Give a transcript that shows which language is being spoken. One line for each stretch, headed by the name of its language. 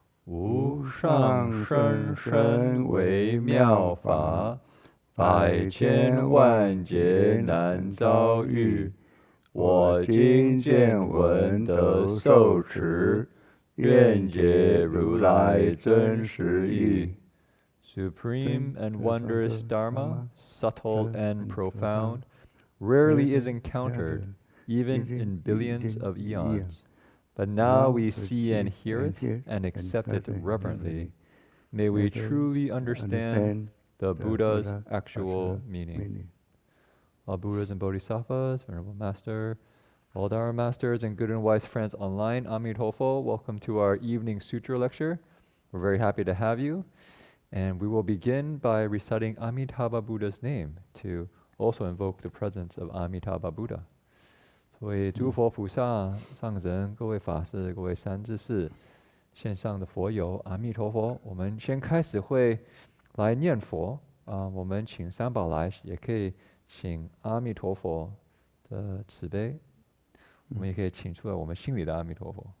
Chinese: 无上甚深微妙法，百千万劫难遭遇。我今见闻得受持，愿解如来真实义。
English: Supreme and wondrous Dharma, subtle and profound, rarely is encountered, even in billions of eons. But now we see and hear it and accept it reverently. May we truly understand the Buddha's actual meaning. All Buddhas and Bodhisattvas, Venerable Master, all Dharma Masters and good and wise friends online, Amitabha, welcome to our evening Sutra lecture. We're very happy to have you. And we will begin by reciting Amitabha Buddha's name to also invoke the presence of Amitabha Buddha.
Chinese: 各位诸佛菩萨、上人、各位法师、各位三知识、线上的佛友，阿弥陀佛。我们先开始会来念佛我们请三宝来，也可以请阿弥陀佛的慈悲，我们也可以请出来我们心里的阿弥陀佛。